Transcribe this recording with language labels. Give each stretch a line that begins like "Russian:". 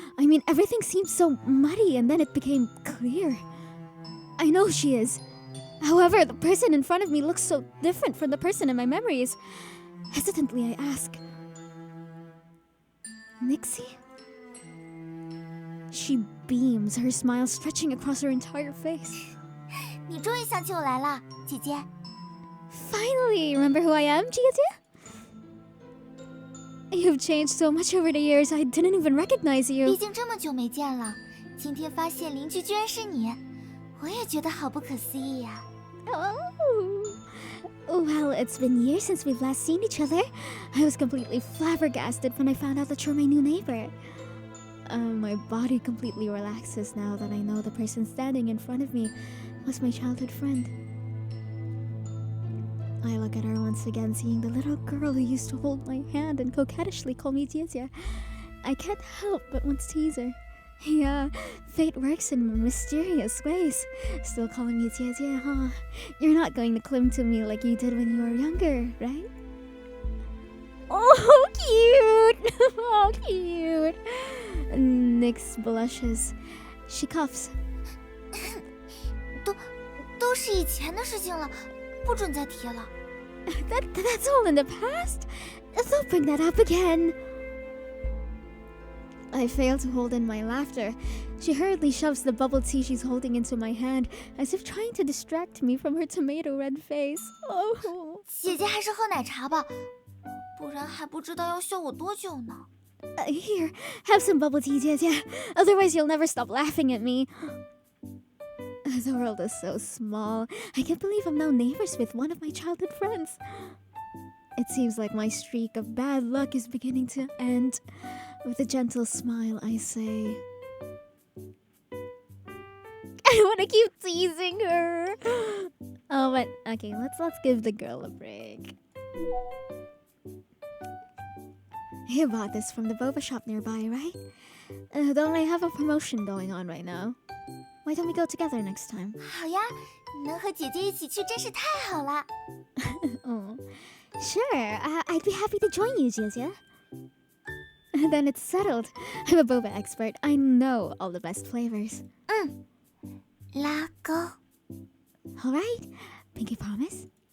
English: I mean, everything seemed so muddy and then it became clear. I know she is. However, the person in front of me looks so different from the person in my memories. Hesitantly, I ask, Nixie? She beams, her smile stretching across her entire face.
Chinese: 你终于想起我来了，姐姐。
English: Finally, remember who I am, Jia? You've changed so much over the years, I didn't even recognize
Chinese: 毕
English: you.
Chinese: 竟这么久没见了，今天发现邻居居然是你，我也觉得好不可思议呀。
English: Oh. Well, it's been years since we've last seen each other. I was completely flabbergasted when I found out that you're my new neighbor. My body completely relaxes now that I know the person standing in front of me was my childhood friend. I look at her once again, seeing the little girl who used to hold my hand and coquettishly call me Jia. I can't help but want to tease her. Yeah, fate works in mysterious ways. Still calling me Jia, huh? You're not going to cling to me like you did when you were younger, right? Oh, cute! Oh, cute! Nyx blushes. She coughs.
Chinese: 都是以前的事情了，不准再提了。
English: That's all in the past. Don't bring that up again. I fail to hold in my laughter. She hurriedly shoves the bubble tea she's holding into my hand, as if trying to distract me from her tomato red face. Oh.
Chinese: 姐姐还是喝奶茶吧，不然还不知道要笑我多久呢。
English: Here, have some bubble tea, Jia. Otherwise, you'll never stop laughing at me. The world is so small. I can't believe I'm now neighbors with one of my childhood friends. It seems like my streak of bad luck is beginning to end. With a gentle smile, I say, I want to keep teasing her. Oh, but okay, let's give the girl a break. You bought this from the boba shop nearby, right? Don't I have a promotion going on right now? Why don't we go together next time?
Chinese: 好呀，能和姐姐一起去真是太好了。
English: Oh, sure. I'd be happy to join you, Jia. Then it's settled. I'm a boba expert. I know all the best flavors.
Chinese: 拉钩。
English: All right. Pinky promise?